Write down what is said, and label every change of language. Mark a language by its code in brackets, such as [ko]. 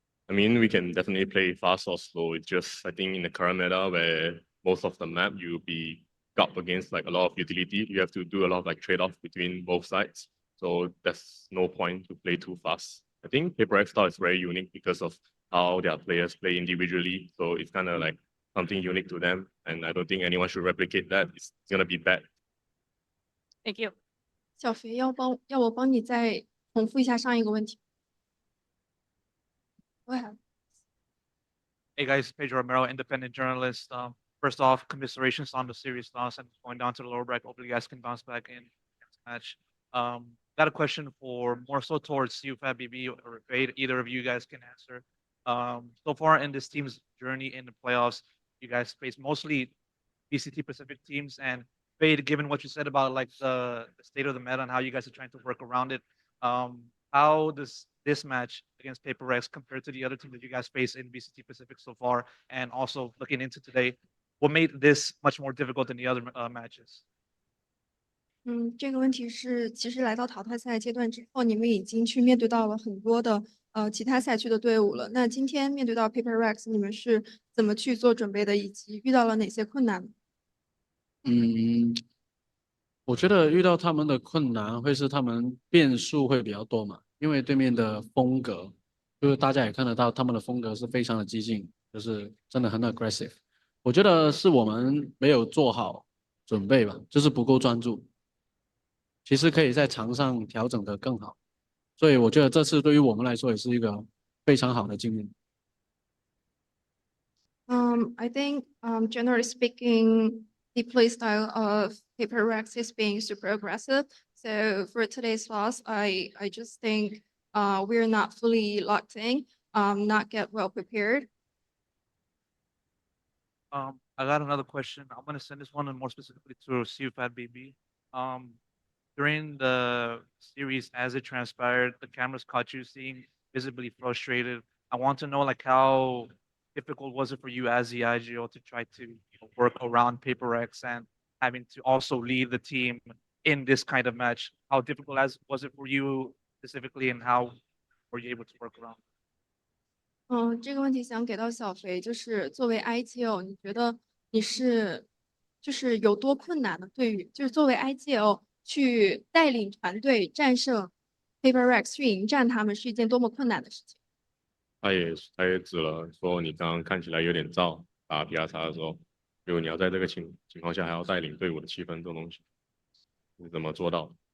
[en] I mean, we can definitely play fast or slow. It's just, I think in the current meta where most of the map you'll be up against like a lot of utility, you have to do a lot of like trade-off between both sides. So there's no point to play too fast. I think PRX style is very unique because of how their players play individually. So it's kind of like something unique to them. And I don't think anyone should replicate that. It's gonna be bad. Thank you. [zh] 小肥要我帮你再重复一下上一个问题。 [en] Go ahead. Hey guys, Pedro Romero, independent journalist. First off, commiserations on the series loss and going down to the lower bracket. Hopefully you guys can bounce back in next match. Got a question for more so towards you, Fat BB or Fade. Either of you guys can answer. So far in this team's journey in the playoffs, you guys face mostly VCT Pacific teams. And Fade, given what you said about like the state of the meta and how you guys are trying to work around it, how does this match against PRX compare to the other team that you guys face in VCT Pacific so far? And also looking into today, what made this much more difficult than the other matches? [zh] 这个问题是，其实来到淘汰赛阶段之后，你们已经去面对到了很多的其他赛区的队伍了。那今天面对到 PRX，你们是怎么去做准备的，以及遇到了哪些困难？我觉得遇到他们的困难会是他们变数会比较多嘛，因为对面的风格，就是大家也看得到他们的风格是非常的激进，就是真的很 aggressive。我觉得是我们没有做好准备吧，就是不够专注。其实可以在场上调整得更好，所以我觉得这次对于我们来说也是一个非常好的经验。 [en] I think, generally speaking, the play style of PRX is being super aggressive. So for today's loss, I just think we're not fully locked in, not get well prepared. I got another question. I'm gonna send this one more specifically to Fat BB. During the series, as it transpired, the cameras caught you seeing visibly frustrated. I want to know like how difficult was it for you as the IGO to try to work around PRX and having to also lead the team in this kind of match? How difficult was it for you specifically, and how were you able to work around? [zh] 这个问题想给到小肥，就是作为 IGO，你觉得你是就是有多困难的？对于就是作为 IGO 去带领团队战胜 PRX 去迎战他们是一件多么困难的事情？他也指了说你刚刚看起来有点燥，打 PR 叉的时候，如果你要在这个情况下还要带领队伍的气氛这种东西，你怎么做到？